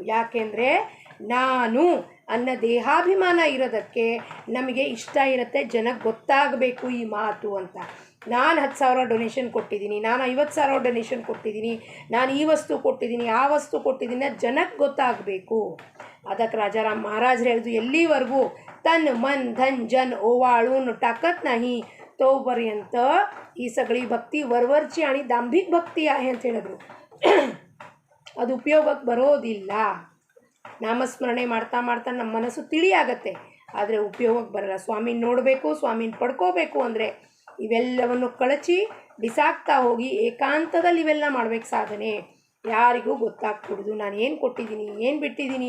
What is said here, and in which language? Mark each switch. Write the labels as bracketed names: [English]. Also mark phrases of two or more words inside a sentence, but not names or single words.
[Kannada] ಯಾಕೆಂದರೆ ನಾನು ಅನ್ನೋ ದೇಹಾಭಿಮಾನ ಇರೋದಕ್ಕೆ ನಮಗೆ ಇಷ್ಟ ಇರುತ್ತೆ, ಜನಕ್ಕೆ ಗೊತ್ತಾಗಬೇಕು ಈ ಮಾತು ಅಂತ. ನಾನು 10,000 ಡೊನೇಷನ್ ಕೊಟ್ಟಿದ್ದೀನಿ, ನಾನು 50,000 ಡೊನೇಷನ್ ಕೊಟ್ಟಿದ್ದೀನಿ, ನಾನು ಈ ವಸ್ತು ಕೊಟ್ಟಿದ್ದೀನಿ, ಆ ವಸ್ತು ಕೊಟ್ಟಿದ್ದೀನಿ, ಜನಕ್ಕೆ ಗೊತ್ತಾಗಬೇಕು. ಅದಕ್ಕೆ ರಾಜಾರಾಮ್ ಮಹಾರಾಜರು ಹೇಳಿದ್ರು, ಎಲ್ಲಿವರೆಗೂ [Marathi] तन मन धन जन ओवाळून टाकत नाही तोपर्यंत ही सगळी भक्ती वरवरची आणि दांभिक भक्ती आहे [Kannada] ಅಂತ ಹೇಳಿದ್ರು. ಅದು ಉಪಯೋಗಕ್ಕೆ ಬರೋದಿಲ್ಲ. ನಾಮಸ್ಮರಣೆ ಮಾಡ್ತಾ ಮಾಡ್ತಾ ನಮ್ಮ ಮನಸ್ಸು ತಿಳಿಯಾಗತ್ತೆ, ಆದರೆ ಉಪಯೋಗಕ್ಕೆ ಬರಲ್ಲ. ಸ್ವಾಮಿನ ನೋಡಬೇಕು, ಸ್ವಾಮಿನ ಪಡ್ಕೋಬೇಕು ಅಂದರೆ ಇವೆಲ್ಲವನ್ನು ಕಳಚಿ ಬಿಸಾಕ್ತಾ ಹೋಗಿ ಏಕಾಂತದಲ್ಲಿ ಇವೆಲ್ಲ ಮಾಡ್ಬೇಕು ಸಾಧನೆ. ಯಾರಿಗೂ ಗೊತ್ತಾಗ್ಬಿಡ್ದು ನಾನು ಏನು ಕೊಟ್ಟಿದ್ದೀನಿ, ಏನು ಬಿಟ್ಟಿದ್ದೀನಿ.